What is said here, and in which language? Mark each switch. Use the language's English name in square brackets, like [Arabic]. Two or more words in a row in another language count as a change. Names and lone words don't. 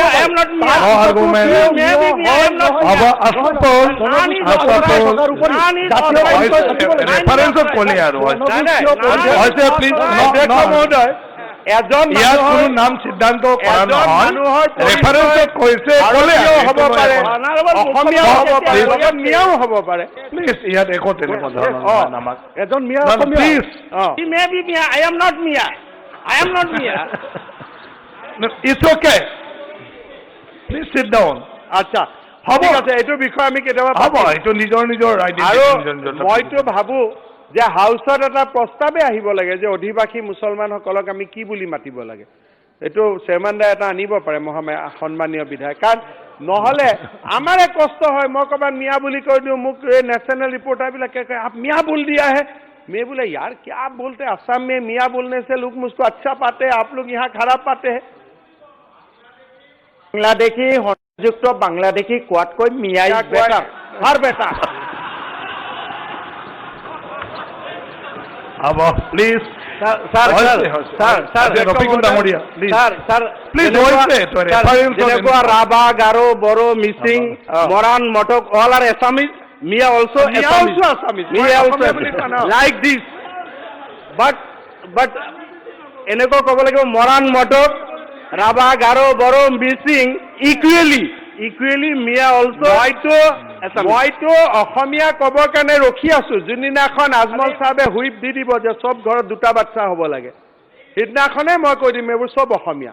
[Assamese] মহোদয় এজন মানুহৰ নাম সিদ্ধান্ত কৰা নহয় ৰেফাৰেন্সত কৈছে ক'লেও হ'ব পাৰে অসমীয়া হ'ব পাৰে মিয়াও হ'ব পাৰে প্লিজ ইয়াত একো তেনেকুৱা ধৰণৰ নামাক এজন মিয়া প্লিজ [English] He may be Mia. I am not Mia. I am not Mia. it's okay please sit down [Assamese] আচ্ছা ঠিক আছে এইটো বিষয় আমি কেতিয়াবা হ'ব এইটো নিজৰ নিজৰ আৰু মইতো ভাবোঁ যে হাউচত এটা প্ৰস্তাৱে আহিব লাগে যে অধিবাসী মুছলমানসকলক আমি কি বুলি মাতিব লাগে এইটো চেয়াৰমেন এটা আনিব পাৰে সন্মানীয় বিধায়ক কাৰণ নহ'লে আমাৰে কষ্ট হয় মই ক'ৰবাত মিয়া বুলি কৈ দিওঁ মোক এই [English] national reporters [Assamese] কয় [Hindi] आप मिया बोल दिया है मैं बोले यार क्या आप बोलते असम में मियाँ बोलने से लोग मुझको अच्छा पाते हैं आप लोग यहाँ खराब पाते हैं [Assamese] বাংলাদেশী সংযুক্ত বাংলাদেশী কোৱাতকৈ মিয়াই [English] better far better [Hindi] अब प्लीज [Assamese] স্যার যেনেকুৱা ৰাভা গাৰো বড়ো মিচিং মৰাণ মটক [English] all are Assamese Mia also Assamese. Mia also like this but [Assamese] এনেকুৱা ক'ব লাগিব মৰাণ মটক ৰাভা গাৰো বড়ো মিচিং [English] equally Mia also [Assamese] মইতো অসমীয়া ক'বৰ কাৰণে ৰখি আছো যোনদিনাখন আজমল চাহাবে হুইপ দি দিব যে চব ঘৰত দুটা বাচ্চা হ'ব লাগে সিদিনাখনে মই কৈ দিম এইবোৰ চব অসমীয়া